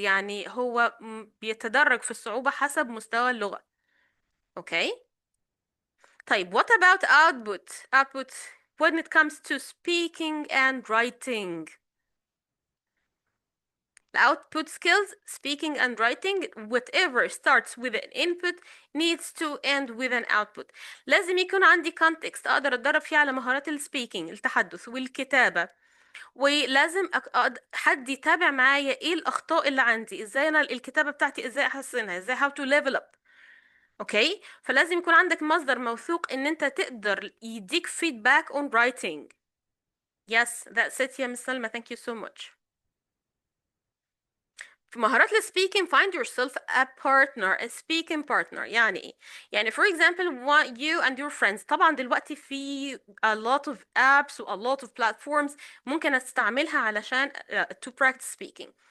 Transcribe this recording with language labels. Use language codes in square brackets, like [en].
[ar] يعني هو بيتدرج في الصعوبة حسب مستوى اللغة. [en] Okay. طيب, what about output? Output when it comes to speaking and writing. The output skills, speaking and writing, whatever starts with an input needs to end with an output. [ar] لازم يكون عندي context أقدر أتدرب فيه على مهارات السبيكينج، التحدث والكتابة. ولازم حد يتابع معايا ايه الأخطاء اللي عندي، ازاي أنا الكتابة بتاعتي ازاي أحسنها، ازاي [en] how to level up. [ar] اوكي، فلازم يكون عندك مصدر موثوق ان انت تقدر يديك [en] feedback on writing. Yes, that's it يا miss سلمى. Thank you so much. [ar] في مهارات السبيكينج [en] find yourself a partner a speaking partner. [ar] يعني ايه؟ يعني [en] for example you and your friends. [ar] طبعا دلوقتي في [en] a lot of apps [ar] و [en] a lot of platforms [ar] ممكن استعملها علشان [en] to practice speaking.